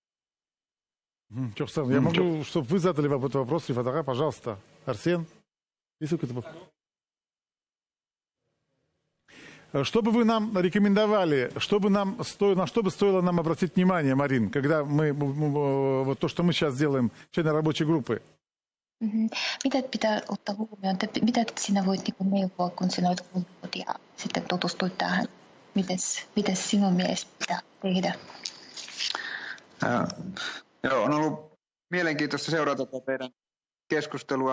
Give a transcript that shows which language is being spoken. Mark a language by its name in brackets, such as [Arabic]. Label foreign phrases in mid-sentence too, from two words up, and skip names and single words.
[Russian] Я могу, чтобы вы задали этот вопрос, Рифатара, пожалуйста. Арсен, есть какой-то вопрос? Что бы вы нам рекомендовали, на что бы стоило нам обратить внимание, Марин, когда вот то, что мы сейчас делаем, члены рабочей группы? [Finnish] Mitä pitää ottaa huomioon? Mitä sinä voit neuvoa, kun sinä olet kuullut ja sitten tutustuit tähän? Miten sinun mielestä pitää tehdä? Joo, on ollut mielenkiintoista seurata teidän keskustelua.